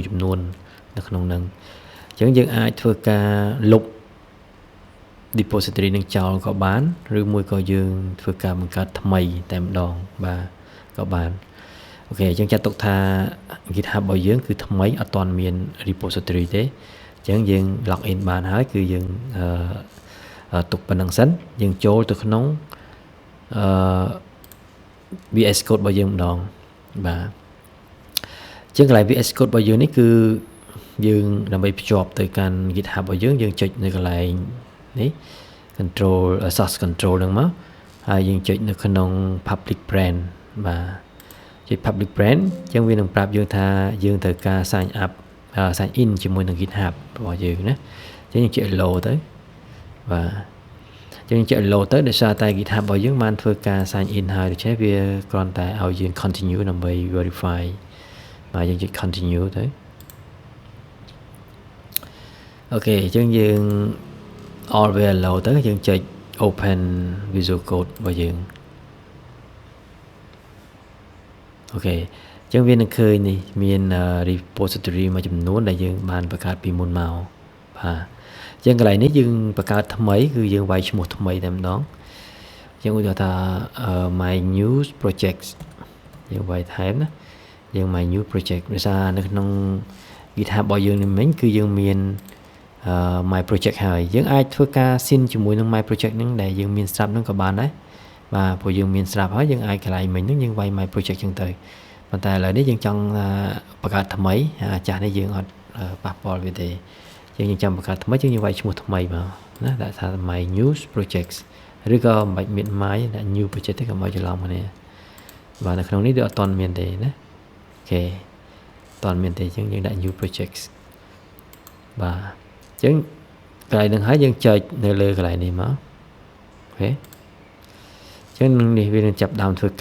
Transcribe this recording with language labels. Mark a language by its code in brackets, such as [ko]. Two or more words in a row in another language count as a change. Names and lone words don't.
[km] ចំនួននៅក្នុងហ្នឹងអញ្ចឹងយើងអាចធ្វើការលុប repository នឹងចោលក៏បានឬមួយក៏យើងធ្វើការបង្កើតថ្មីតែម្ដងបាទក៏បានអូខេអញ្ចឹងចាត់ទុកថា GitHub របស់យើងគឺថ្មីអត់ទាន់មាន repository ទេអញ្ចឹងយើង [en] log in [km] បានហើយគឺយើងទុកប៉ុណ្្នឹងសិនយើងចូលទៅក្នុង VS Code របស់យើងម្ដងបាទអញ្ចឹងកន្លែង VS Code របស់យើងនេះគឺយើងដើម្បីភ្ជាប់ទៅកាន់ GitHub របស់យើងចុច នៅកន្លែងនេះ [en] control source control [km] ហ្នឹងមកហើយយើងចុចនៅក្នុង [en] public brand [km] បាទចុច [en] public brand [km] អញ្ចឹងវានឹងប្រាប់យើងថាយើងត្រូវការ [en] sign in [km] ជាមួយនឹង GitHub របស់យើងណាអញ្ចឹងយើងចុច allow ទៅបាទយើងចុច allow ទៅដោយសារតែ GitHub របស់យើងបានធ្វើការ [en] sign in [km] ហើយដូច្នេះវាគ្រាន់តែឲ្យយើង continue ដើម្បី verify បាទយើងចុច continue ទៅ អូខេអញ្ចឹងយើង [en] always allow [km] ទៅយើងចុច open Visual Code របស់យើងអូខេអញ្ចឹងវា នឹងឃើញនេះមាន repository មួយចំនួនដែលយើងបានបង្កើតពីមុនមកបាទអញ្ចឹងកន្លែងនេះយើងបង្កើតថ្មីគឺយើងវាយឈ្មោះថ្មីតែម្ដងអញ្ចឹងឧទាហរណ៍ថា [en] my new project [km] យើងវាយថែមណាយើង [en] my new project [km] ដោយសារនៅក្នុង GitHub របស់យើងនេះមិញ គឺយើងមាន [en] my project [km] ហើយយើងអាចធ្វើការ sync ជាមួយនឹង [en] my project [km] ហ្នឹងដែលយើងមានស្រាប់ហ្នឹងក៏បានដែរបាទព្រោះយើងមានស្រាប់ហើយយើងអាចកន្លែងមិញហ្នឹងយើងវាយ my project ចឹងទៅប៉ុន្តែឥឡូវនេះយើងចង់បង្កើតថ្មីអាចាស់នេះយើងអត់ប៉ះពាល់វា ទេយើងចាំបង្កើតថ្មីយើងវាយឈ្មោះថ្មីមកណាដាក់ថា [en] my new projects [km] ឬក៏មិនបាច់មាន my ដាក់ [en] new project [km] ទេក៏មកច្រឡំគ្នាបាទនៅក្នុងនេះវាអត់ទាន់មានទេណាអូខេអត់ទាន់ មានទេអញ្ចឹងយើងដាក់ [en] new projects [km] បាទអញ្ចឹងកន្លែងហ្នឹងហើយយើងចុចនៅលើកន្លែងនេះមកអូខេអញ្ចឹងនេះវានឹងចាប់ដើមធ្វើ